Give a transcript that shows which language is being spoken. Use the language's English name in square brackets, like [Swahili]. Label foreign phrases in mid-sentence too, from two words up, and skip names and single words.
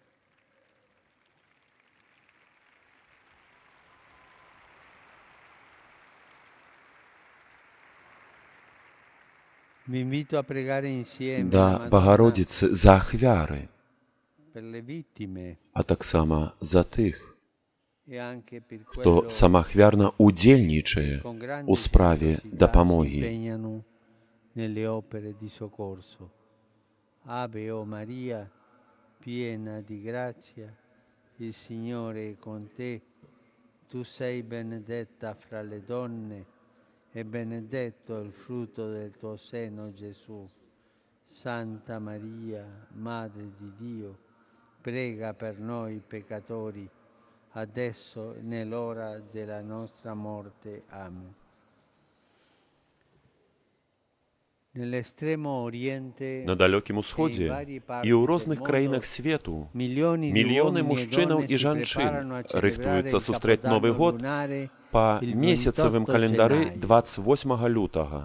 [Belarusian] Да Багародзіцы за ахвяры, а таксама за тых, хто самаахвярна ўдзельнічае у справе дапамогі. [Italian] Nelle opere di soccorso. Ave o Maria, piena di grazia, il Signore è con te. Tu sei benedetta fra le donne e benedetto il frutto del tuo seno, Gesù. Santa Maria, Madre di Dio, prega per noi peccatori, adesso e nell'ora della nostra morte. Amen. [Belarusian] На далёкім усходзе і ў розных краінах свету мільёны мужчынаў і жанчын рыхтуюцца сустрэць Новы год па месяцавым календары 28 лютага.